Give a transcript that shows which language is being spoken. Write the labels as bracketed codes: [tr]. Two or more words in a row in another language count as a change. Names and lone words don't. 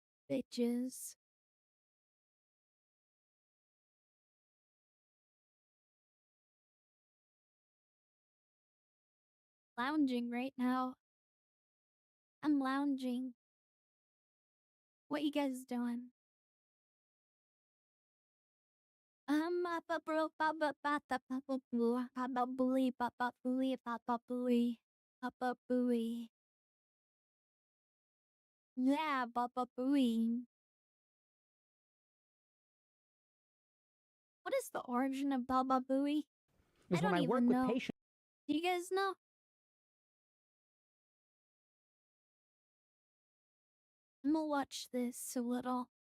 [en] bitches. Lounging right now. I'm lounging. What you guys doing? Papa bro, papa papa papa boo, papa booey, papa booey, papa booey, papa booey. Yeah, papa booey. What is the origin of Baba Booey? I Is when don't I work even with know. patients. Do you guys know? I'm gonna watch this a little.